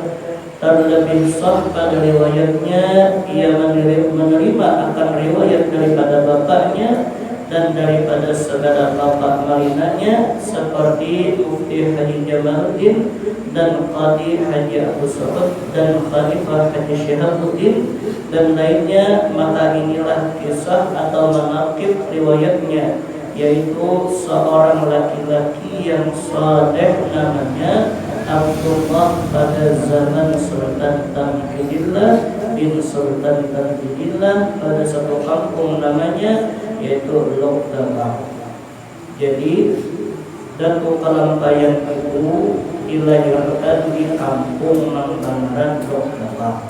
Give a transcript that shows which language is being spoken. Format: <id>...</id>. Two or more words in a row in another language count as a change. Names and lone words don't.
<id>Terlebih sah pada riwayatnya ia menerima akan riwayat daripada bapaknya dan daripada segala bapak marinanya seperti Mufti Haji Jamaluddin dan Qadi Haji Abu Sa'ud dan Khalifah Haji Syihabuddin dan lainnya. Maka inilah kisah atau manaqib riwayatnya, yaitu seorang laki-laki yang saleh namanya Abdullah pada zaman Sultan Tamhidillah bin Sultan Tamhidillah pada satu kampung namanya yaitu Lokdabah. Jadi Datuk Kalampayan itu dilahirkan di kampung Mangbangaran Lokdabah.</id>